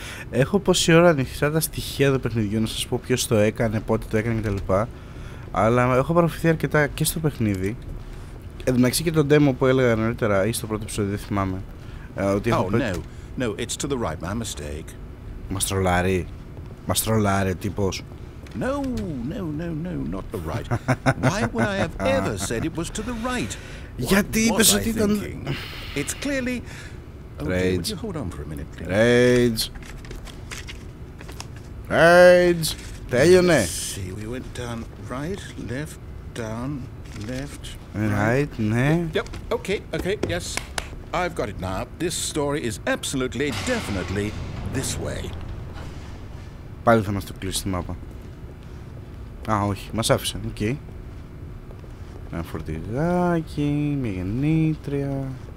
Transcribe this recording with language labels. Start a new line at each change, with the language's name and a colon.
Greek: Έχω πόση ώρα ανοιχτά τα στοιχεία του παιχνιδιού, να σας πω ποιος το έκανε, πότε το έκανε κτλ. Αλλά έχω παροφηθεί αρκετά και στο παιχνίδι. Εν τω μεταξύ και το demo που έλεγα νωρίτερα ή στο πρώτο επεισόδιο, δεν θυμάμαι. Ότι έχω
English: No, it's to the right, my mistake.
Greek: Μας τρολάρει ο τύπος.
English: No, not the right. Why would I have ever said it was to the right?
Greek: Γιατί είπες ότι ήταν...
English: It's clearly... Okay, would you hold on for a minute, please?
Greek: Rage. Τέλειωνε.
English: See, we went down right, left, down, left. Right, ναι. Yep, okay, yes. I've got it now. This story is absolutely, definitely this way.
Greek: Πάλι θα μας το κλείσει τη μάπα. Όχι, μας άφησε, οκ. Ένα φορτηγάκι, μια γεννήτρια.